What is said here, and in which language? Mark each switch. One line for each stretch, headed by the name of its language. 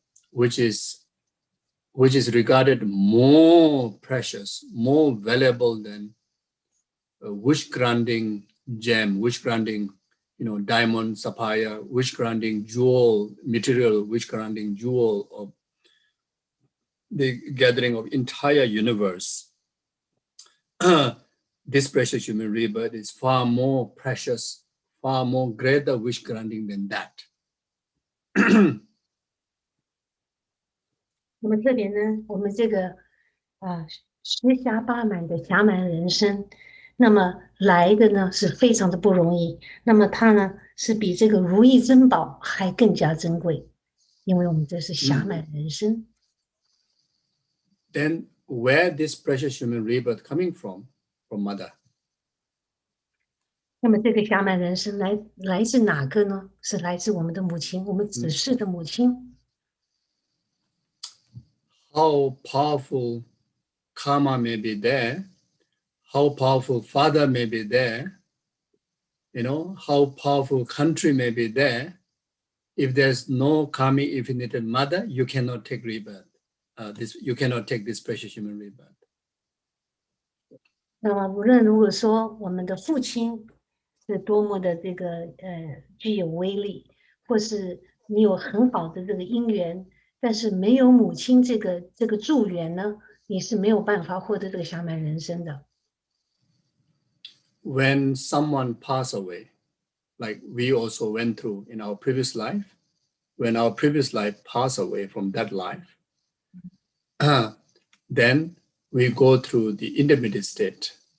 English: which is regarded more precious, more valuable than a wish-granting gem, wish-granting, diamond, sapphire, wish-granting jewel, material wish-granting jewel of the gathering of entire universe. This precious human rebirth is far more precious, far more greater wish granting than that.
Chinese: 那么特别呢，我们这个十侠八满的侠满人生，那么来的呢是非常的不容易。那么它呢是比这个如意珍宝还更加珍贵，因为我们这是侠满人生。
English: Then where this precious human rebirth coming from? From mother.
Chinese: 那么这个侠满人生来自哪个呢？是来自我们的母亲，我们子世的母亲。
English: How powerful karma may be there, how powerful father may be there, how powerful country may be there. If there's no karmic infinite mother, you cannot take rebirth. You cannot take this precious human rebirth.
Chinese: 那么无论如果说我们的父亲是多么的这个具有威力，或是你有很好的这个姻缘，但是没有母亲这个助缘呢，你是没有办法获得这个侠满人生的。
English: When someone pass away, like we also went through in our previous life, when our previous life pass away from that life, then we go through the intermediate state.